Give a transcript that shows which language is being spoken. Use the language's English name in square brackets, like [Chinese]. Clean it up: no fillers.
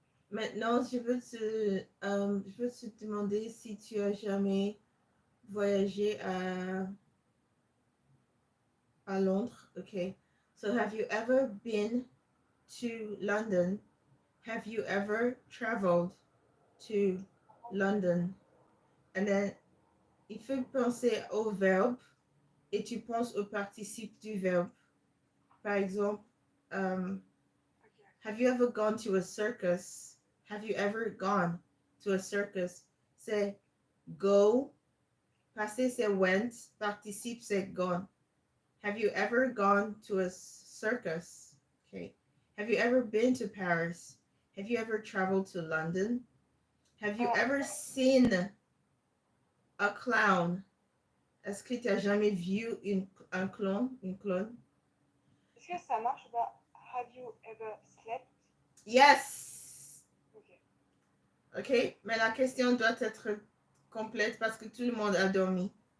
[French] Maintenant, je veux te demander si tu as jamais voyagé à Londres. [English] Okay. So, have you ever been to London? Have you ever traveled to London? And then, [French] il faut penser au verbe et tu penses au participe du verbe. Par exemple, um, Ok. [English] have you ever gone to a circus? Have you ever gone to a circus? [French] C'est go, passé c'est went, participe c'est gone. [English] Have you ever gone to a circus? Okay. Have you ever been to Paris? Have you ever traveled to London? Have you Euh, ever seen a clown? [French] Est-ce que tu as jamais vu un clown? Une clown? est-ce que ça marche ou pas? [English] Have you ever slept? Yes! [French] Ok. Ok, mais la question doit être complète parce que tout le monde a dormi.